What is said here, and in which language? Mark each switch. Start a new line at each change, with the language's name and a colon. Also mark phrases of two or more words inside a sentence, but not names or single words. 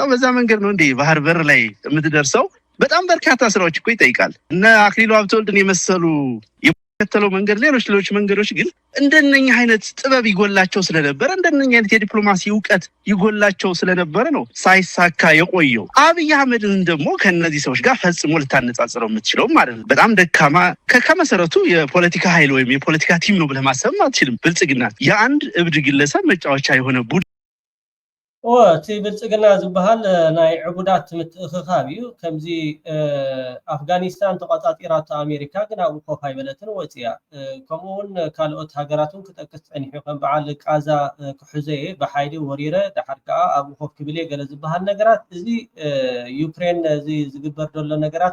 Amharic: በዛ መንገድ ነው እንዴ ባህር በር ላይ የምትደርሰው? በጣም በርካታ ስራዎች እኮ ይጠይቃል። እነ አክሊሉ ሀብተወልድን የመሰሉ የተከተለው መንገድ ሌሎች መንገዶች ግን እንደነኛ አይነት ጥበብ ይጎላቸው ስለነበረ እንደነኛ አይነት የዲፕሎማሲ እውቀት ይጎላቸው ስለነበረ ነው ሳይሳካ የቆየው። አብይ አህመድን ደግሞ ከነዚህ ሰዎች ጋር ፈጽሞ ልታነጻጽረው የምትችለው ማለት ነው። በጣም ደካማ ከመሰረቱ የፖለቲካ ኃይል ወይም የፖለቲካ ቲም ነው ብለህ ማሰብም አትችልም። ብልጽግና የአንድ እብድ ግለሰብ መጫወቻ የሆነ ቡድን
Tigrinya: እቲ ብልጽግና ዝበሃል ናይ ዕቡዳት ምትእኽኻብ እዩ። ከምዚ ኣፍጋኒስታን ተቆፃፂራቶ ኣሜሪካ ግን ኣብኡ ኮፍ ኣይበለትን ወፅያ። ከምኡውን ካልኦት ሃገራትን ክጠቅስ ፀኒሑ ከም በዓል ቃዛ ክሕዘየ ብሓይሊ ወሪረ ድሓር ከዓ ኣብኡ ኮፍ ክብል ገለ ዝበሃል ነገራት እዚ ዩክሬን እዚ ዝግበር ዘሎ ነገራት